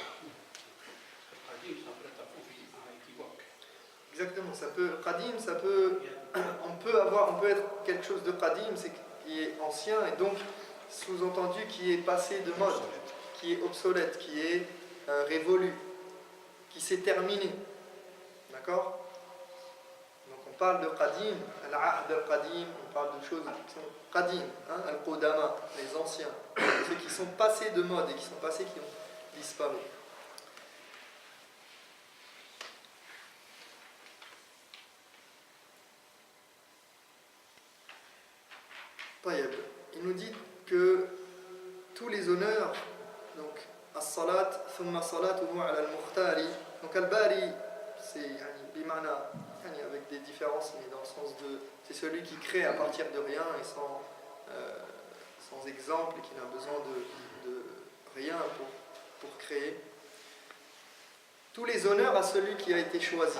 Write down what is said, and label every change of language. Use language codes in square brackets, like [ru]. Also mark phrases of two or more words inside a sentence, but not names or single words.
[fr] Exactement, ça peut, qadim, ça peut, on peut être quelque chose de qadim, c'est qui est ancien et donc sous-entendu qui est passé de mode, qui est obsolète, qui est révolu, qui s'est terminé. D'accord? Donc on parle de qadim, [ar] العهد القديم, [fr] on parle de choses qui sont qadim, hein, al-qudama, les anciens, ceux qui sont passés de mode et qui sont passés, qui ont disparu. Il nous dit que tous les honneurs, donc as-salat, [ar] ثم صلاته على المختار, [fr] donc al-bari, c'est bimana, avec des différences, mais dans le sens de, c'est celui qui crée à partir de rien et sans exemple, et qui n'a besoin de rien pour créer. Tous les honneurs à celui qui a été choisi.